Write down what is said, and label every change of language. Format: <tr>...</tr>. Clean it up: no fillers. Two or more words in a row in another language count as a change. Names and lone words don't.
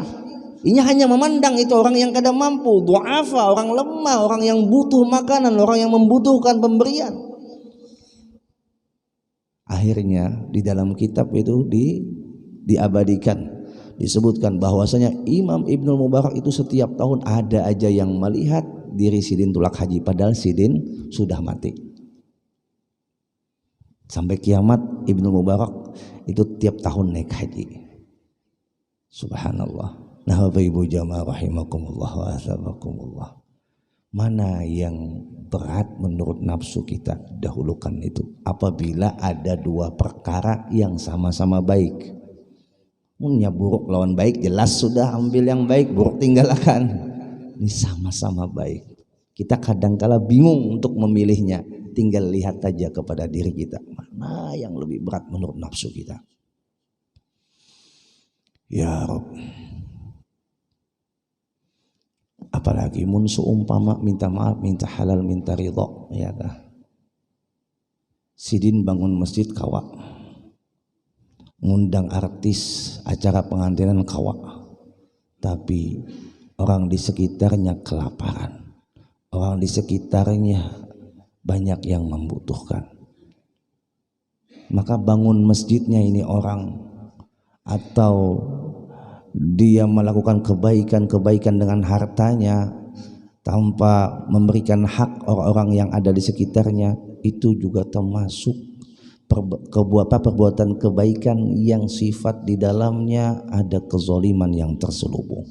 <id>Ini hanya memandang itu orang yang kada mampu, du'afa, orang lemah, orang yang butuh makanan, orang yang membutuhkan pemberian. Akhirnya di dalam kitab itu diabadikan, disebutkan bahwasanya Imam Ibnu Mubarak itu setiap tahun ada aja yang melihat diri</id> <bjn>Sidin tulak haji,</bjn> <id>padahal Sidin sudah mati. Sampai kiamat Ibnu Mubarak itu tiap tahun naik haji.</id> <ar>Subhanallah.</ar> <id>Nah, Bapak Ibu jamaah</id> <ar>rahimakumullah wa azabakumullah.</ar> <id>Mana yang berat menurut nafsu kita, dahulukan itu. Apabila ada dua perkara yang sama-sama baik. Punya buruk lawan baik, jelas sudah ambil yang baik, buruk tinggalkan. Ini sama-sama baik. Kita kadangkala bingung untuk memilihnya. Tinggal lihat aja kepada diri kita, mana yang lebih berat menurut nafsu kita.</id> <ar>Ya Rabb.</ar> <bjn>Apalagi mun seumpama minta maaf, minta halal, minta ridha, ya kah? Sidin bangun masjid kawa, ngundang artis acara pengantinan kawa,</bjn> <id>tapi orang di sekitarnya kelaparan, orang di sekitarnya banyak yang membutuhkan. Maka bangun masjidnya ini orang, atau dia melakukan kebaikan-kebaikan dengan hartanya tanpa memberikan hak orang-orang yang ada di sekitarnya, itu juga termasuk perbuatan kebaikan yang sifat di dalamnya ada kezaliman yang terselubung.</id>